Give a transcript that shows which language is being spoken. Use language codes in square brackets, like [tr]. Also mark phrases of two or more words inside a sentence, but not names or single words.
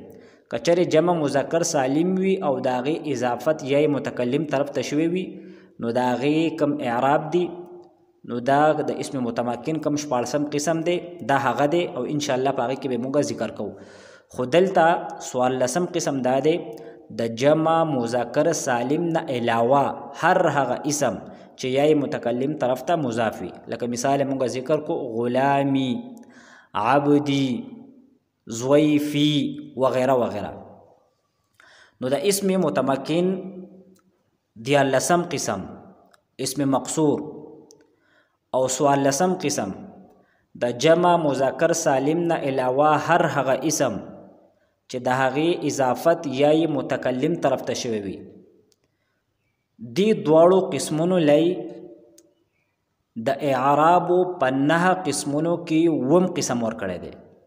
[ps] که چېرې جمع مذکر سالم وي او د هغې اضافت یای متکلم طرف ته شوی وي نو د هغې کم اعراب دی نو دا د اسم متمکن کم 14 قسم دی دا هغه دی او انشاءالله په هغې کې به موږ ذکر کوو. خو دلته 14 قسم دا دی د جمع مذکر سالم نه علاوه هر هغه اسم چې یای متکلم طرف ته مضاف وي. لکه مثال موږ ذکر کو غلامی، عبدی، ضیفی وغیرہ وغیرہ. نو د اسم متمکن 14 قسم اسم مقصور او 14 قسم د جمع مذکر سالم نه علاوه هر هغه اسم چې د هغې اضافت یا متکلم طرف ته شوی وي دی دواړو قسمونو لای د اعرابو په 9 قسمونو کې 9 قسم ورکړی دی